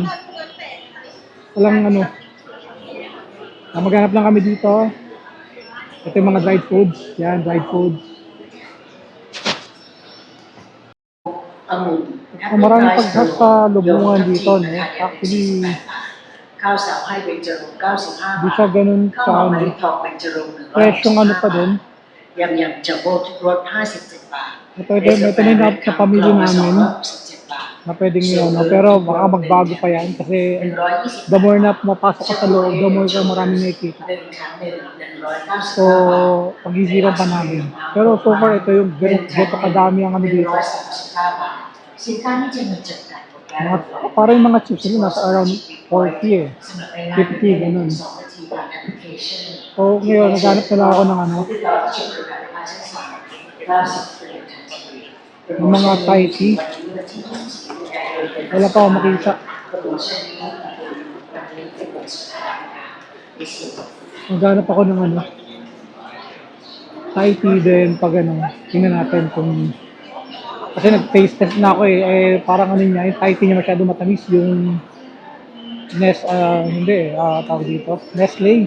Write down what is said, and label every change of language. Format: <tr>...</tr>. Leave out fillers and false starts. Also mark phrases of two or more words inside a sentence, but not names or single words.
<tl>Walang ano. Maghanap lang kami dito. Ito yung mga dried foods. Yan, dried foods.</tl> <th>องุ่น</th> <tl>Maraming pagsasalubungan dito, no? Actually,</tl> <th>ข้าวสาวให้เบญจรงค์95</th> <tl>di siya ganun</tl> <th>ข้าว</th> <tl>ka,</tl> <th>หอมมะ</th> <tl>ano.</tl> <th>ลิทองเบญจรงค์</th> <tl>Fresh yung ano pa dun.</tl> <th>ยำยำจัมโบ้ทุกรส57 บาท</th> <tl>Ito na yung sa pamilya namin na pwedeng yun, no? Pero baka magbago pa yan kasi 120</tl> <en>the more</en> <tl>na mapasok ka sa loob,</tl> <en>the more</en> <tl>ka maraming nakikita.</tl> <th>หนึ่งแถมหนึ่ง199</th> <tl>So, pag-isipan pa namin. Pero so far, ito yung ganito kadami ang ano dito.</tl> <th>139 บาทสินค้านี้จะมีจำกัดหมดแล้ว</th> <tl>Parang yung mga chips nila nasa around 40 eh.</tl> <th>สำหรับรายงาน</th> <tl>50, ganun.</tl> <th>2 นาทีผ่านแอปพลิเคชัน</th> <tl>So, ngayon, naghanap na lang ako ng ano,</tl> <th>ติดต่อที่จุดบริการลูกค้าชั้น3 90 ฟรีทันที</th> <tl>ng mga</tl> <en>Thai tea.</en> <tl>Wala pa ako makita. Maghanap ako ng ano,</tl> <en>Thai tea</en> <tl>din pag ano, tingnan natin kung kasi nag-taste test na ako parang ano niya, yung</tl> <en>Thai tea</en> <tl>niya masyado matamis yung hindi tawag dito, Nestle.</tl>